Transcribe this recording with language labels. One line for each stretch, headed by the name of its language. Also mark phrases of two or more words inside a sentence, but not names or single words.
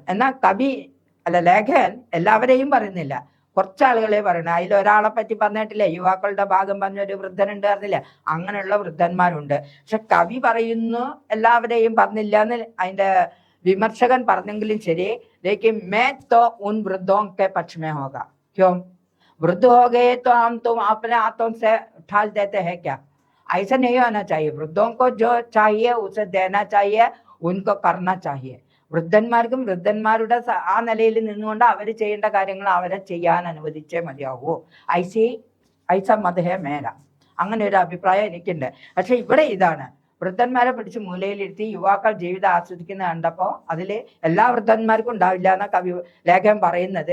Malayalam: എന്നാൽ കവി ലേഖൻ എല്ലാവരെയും പറയുന്നില്ല, കുറച്ചാളുകളെ പറയണം. അതിലൊരാളെ പറ്റി പറഞ്ഞിട്ടില്ലേ, യുവാക്കളുടെ ഭാഗം പറഞ്ഞൊരു വൃദ്ധനുണ്ട് പറഞ്ഞില്ലേ, അങ്ങനെയുള്ള വൃദ്ധന്മാരുണ്ട്. പക്ഷെ കവി പറയുന്നു എല്ലാവരെയും പറഞ്ഞില്ല എന്ന് അതിന്റെ വിമർശകൻ പറഞ്ഞെങ്കിലും ശരി.
Hindi: लेकिन मैं तो उन वृद्धों के पक्ष में होगा. क्यों? वृद्ध हो गए तो हम तुम अपने हाथों से ठाल देते हैं क्या? ऐसा नहीं होना चाहिए. वृद्धों को जो चाहिए उसे देना चाहिए, उनको करना चाहिए.
Malayalam: വൃദ്ധന്മാർക്കും വൃദ്ധന്മാരുടെ ആ നിലയിൽ നിന്നുകൊണ്ട് അവർ ചെയ്യേണ്ട കാര്യങ്ങൾ അവരെ ചെയ്യാൻ അനുവദിച്ചേ മതിയാവൂ.
Hindi: ऐसा मत है मेरा,
Malayalam: അങ്ങനെ ഒരു അഭിപ്രായം എനിക്കുണ്ട്. പക്ഷെ ഇവിടെ ഇതാണ്, വൃദ്ധന്മാരെ പിടിച്ച് മൂലയിലിരുത്തി യുവാക്കൾ ജീവിതം ആസ്വദിക്കുന്ന കണ്ടപ്പോൾ അതിൽ എല്ലാ വൃദ്ധന്മാർക്കും ഉണ്ടാവില്ല എന്ന കവി ലേഖനം പറയുന്നത്.